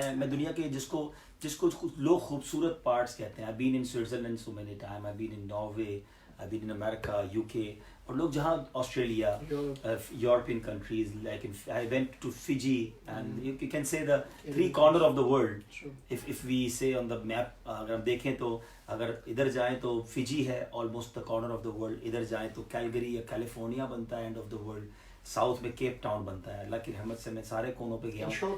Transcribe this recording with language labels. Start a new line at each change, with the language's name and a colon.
Urdu: میں دنیا کے جس کو لوگ خوبصورت پارٹس کہتے ہیں.
English: I've been in Switzerland so many times, I've been in Norway, I've been in America, UK,
Urdu: اور لوگ جہاں Australia, European countries,
English: like I went to Fiji, and you can say the 3 corner of the world. If we say on the map,
Urdu: اگر ہم دیکھیں تو اگر ادھر جائیں تو فجی ہے
English: almost the corner of the world،
Urdu: ادھر جائیں تو کیلگری یا کیلیفورنیا بنتا ہے
English: end of the world،
Urdu: south میں کیپ ٹاؤن بنتا ہے. اللہ کی رحمت سے میں سارے کونوں پہ گیا ہوں.